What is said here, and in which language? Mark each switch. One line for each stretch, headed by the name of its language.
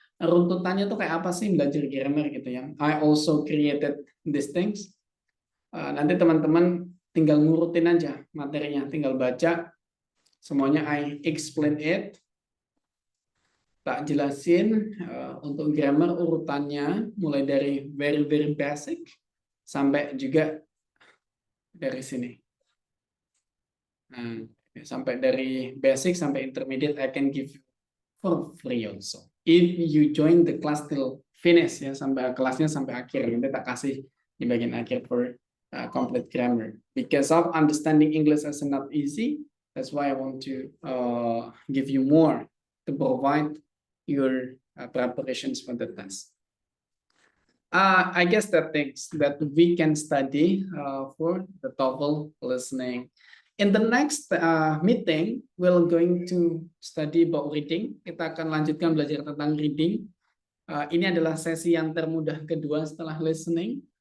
Indonesian: Runtutannya tuh kayak apa sih belajar grammar gitu ya?
English: I also created these things.
Indonesian: Nanti teman-teman tinggal ngurutin aja materinya, tinggal baca semuanya.
English: I explain it.
Indonesian: Tak jelasin untuk grammar urutannya mulai dari
English: very basic
Indonesian: sampai juga dari sini.
English: Sampai dari basic sampai intermediate I can give you for free also. If you join the class till finish ya,
Indonesian: sampai kelasnya sampai akhir, nanti tak kasih di bagian akhir
English: for complete grammar. Because of understanding English is not easy, that's why I want to give you more to provide your preparations for the test. I guess that things that we can study for the TOEFL listening. In the next meeting, we're going to study about reading.
Indonesian: Kita akan lanjutkan belajar tentang reading. Ini adalah sesi yang termudah kedua setelah listening.